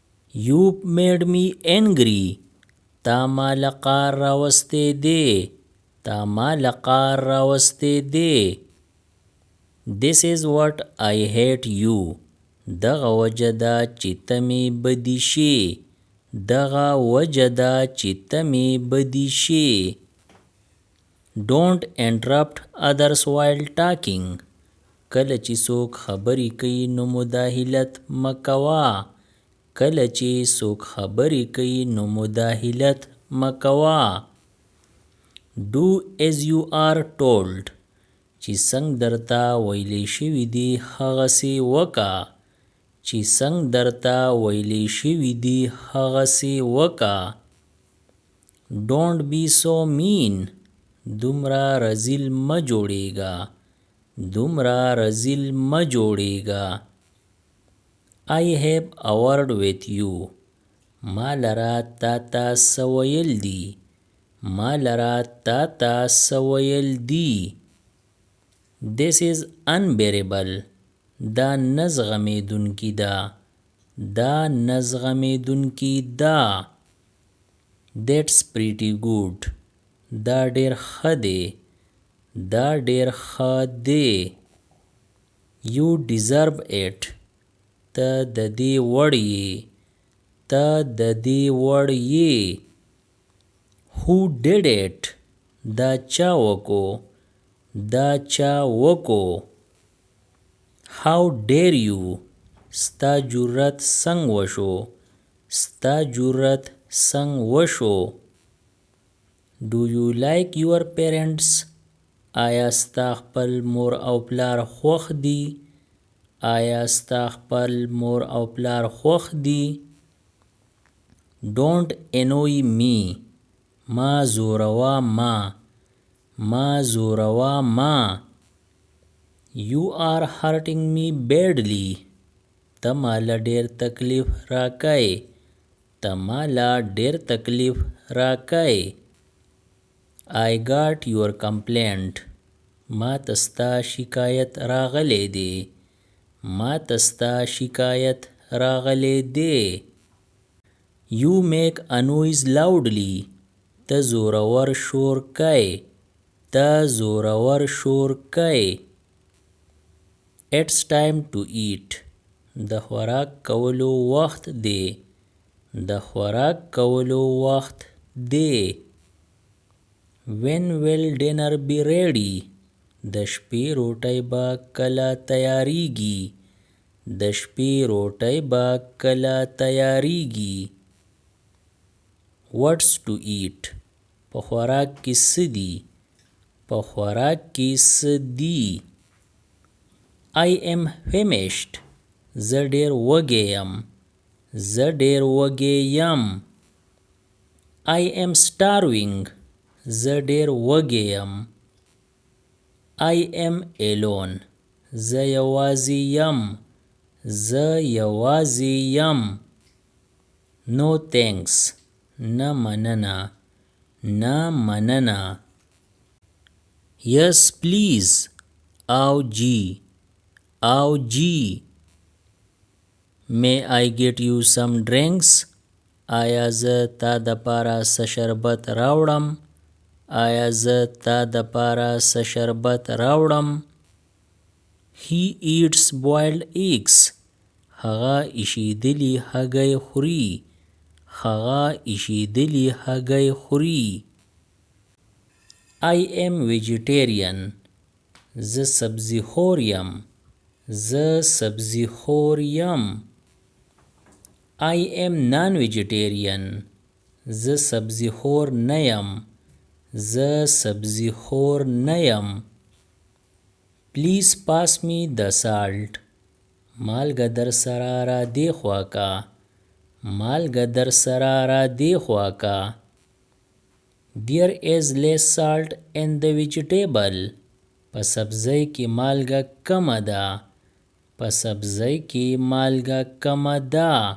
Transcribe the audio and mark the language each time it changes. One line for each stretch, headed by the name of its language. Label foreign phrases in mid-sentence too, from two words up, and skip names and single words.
English: You've made me angry.
Pashto: تا ما لقار راوستی دی. تا ما لقار راوستی دی.
English: This is what I hate you.
Pashto: دغه وجه دا چې ته مې بدي شي. دغه وجه دا چې ته مې بدي شي.
English: Don't interrupt others while talking.
Pashto: کله چې څوک خبرې کوي نو مداخلت مه کوه. کله چې څوک خبرې کوي نو مداخلت مه کوه.
English: Do as you are told.
Pashto: چې څنګه درته ویلې شوي دي هغسې وکړه. چې څنګه درته ویلې شوي دي هغسې وکړه.
English: Don't be so mean.
Pashto: دومره رذیل مه جوړېږه. دومره رذیل مه جوړېږه.
English: I have a word with you.
Pashto: ما لره تا ته څه ویل دي. ما لره تا ته څه ویل دي.
English: This is unbearable.
Pashto: دا نه زغمېدونکې ده. دا نه زغمېدونکې ده.
English: That's pretty good.
Pashto: دا ډېر ښه دی. دا ډېر ښه دی.
English: You deserve it.
Pashto: ته د دې وړ یې. ته د دې وړ یې.
English: Who did it?
Pashto: دا چا وکو. دا چا وکو.
English: How dare you?
Pashto: ستا جرأت څنګه وشو. ستا جرأت څنګه وشو.
English: Do you like your parents?
Pashto: آیا ستا خپل مور او پلار خوښ دي. آیا ستا خپل مور او پلار خوښ دي.
English: Don't annoy me.
Pashto: ما زوروا ما. ما زوروا ما.
English: You are hurting me badly.
Pashto: ته ماله ډېر تکلیف راکای. ته ماله ډېر تکلیف راکای.
English: I got your complaint.
Pashto: ما ته ستا شکایت راغلی دی. ما ته ستا شکایت راغلی دی.
English: You make a noise loudly.
Pashto: ته زورور شور کوي. ته زورور شور کوي.
English: It's time to eat.
Pashto: د خوراک کولو وخت دی. د خوراک کولو وخت دی.
English: When will dinner be ready?
Pashto: د شپې روټۍ به کله تیاریږي. د شپې روټۍ به کله تیاریږي.
English: What's to eat?
Pashto: په خوراک کې څه دي. په خوراک کې څه دي.
English: I am famished.
Pashto: زه ډېر وږی یم. زه ډېر وږی یم.
English: I am starving.
Pashto: زه ډېر وږی یم.
English: I am alone.
Pashto: زه یوازې یم. زه یوازې یم.
English: No thanks.
Pashto: نه مننه. نه مننه.
English: Yes please.
Pashto: او جی. او جی.
English: May I get you some drinks?
Pashto: آیا زه تا د پاره څه شربت راوړم. آیا زه تا د پاره څه شربت راوړم.
English: He eats boiled eggs.
Pashto: هغه ایشېدلي هګۍ خوري. هغه ایشېدلي هګۍ خوري.
English: I am vegetarian.
Pashto: زه سبزي خور یم. زه سبزي خور یم.
English: I am non-vegetarian.
Pashto: زه سبزي خور نه یم. زه سبزي خور نه یم.
English: Please pass me the salt.
Pashto: مالګه در سره را دې خوا کا. مالګه در سره را دې خوا کا.
English: There is less salt in the vegetable.
Pashto: په سبزی کې مالګه کمه ده. په سبزی کې مالګه کمه ده.